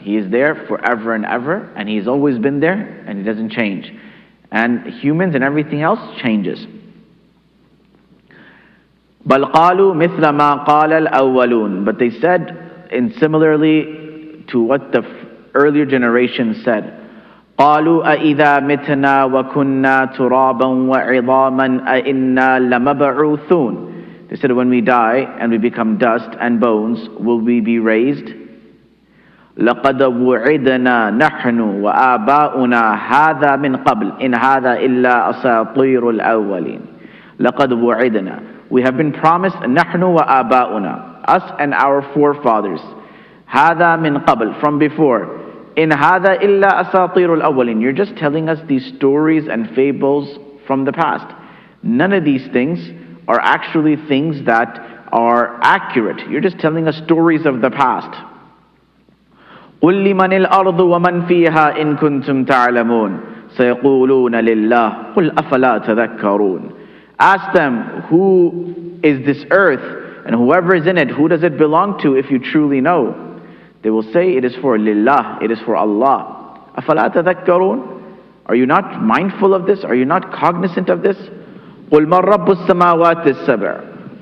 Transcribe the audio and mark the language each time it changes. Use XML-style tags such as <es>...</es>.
<en>He is there forever and ever, and He's always been there, and He doesn't change. And humans and everything else changes.</en> <ar>بَلْ قَالُوا مِثْلَ مَا قَالَ الْأَوَّلُونَ.</ar> <en>But they said, and similarly to what the earlier generation said,</en> <ar>قالوا أإذا متنا وكنا ترابا وعظاما أإنا لمبعوثون.</ar> <en>They said, when we die and we become dust and bones, will we be raised?</en> <ar>لقد وعدنا نحن وآباؤنا هذا من قبل إن هذا إلا أساطير الأولين. لقد وعدنا.</ar> <en>We have been promised</en> <ar>نحن وآباؤنا,</ar> <en>us and our forefathers.</en> <ar>هذا من قبل,</ar> <en>from before.</en> <ar>إن هذا إلا أساطير الأولين.</ar> <en>You're just telling us these stories and fables from the past. None of these things are actually things that are accurate. You're just telling us stories of the past.</en> <ar>قل لمن الأرض ومن فيها إن كنتم تعلمون سيقولون لله قل أفلا تذكرون.</ar> <en>Ask them, who is this earth and whoever is in it, who does it belong to if you truly know? They will say, it is for Lillah, it is for Allah.</en> <ar>أفلا تذكرون.</ar> <en>Are you not mindful of this? Are you not cognizant of this?</en> <ar>قل من رب السماوات السبع.</ar>